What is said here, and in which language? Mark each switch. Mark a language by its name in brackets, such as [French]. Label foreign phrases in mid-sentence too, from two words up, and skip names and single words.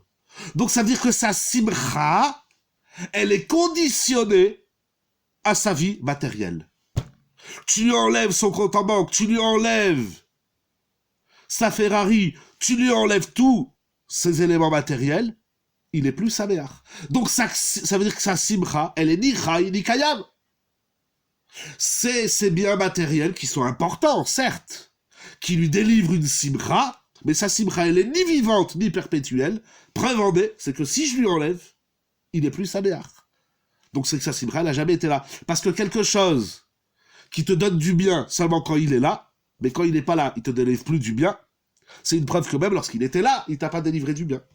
[French] Donc ça veut dire que sa simcha, elle est conditionnée à sa vie matérielle. Tu lui enlèves son compte en banque, tu lui enlèves sa Ferrari, tu lui enlèves tous ses éléments matériels, il est plus saméach. Donc ça veut dire que sa simcha, elle est ni chai ni kayam. C'est ces biens matériels qui sont importants, certes, qui lui délivrent une simcha, mais sa simcha, elle est ni vivante ni perpétuelle. Preuve en est, c'est que si je lui enlève, il n'est plus Saméach. Donc c'est que sa simcha, elle n'a jamais été là. Parce que quelque chose qui te donne du bien seulement quand il est là, mais quand il n'est pas là, il te délivre plus du bien, c'est une preuve que même lorsqu'il était là, il t'a pas délivré du bien.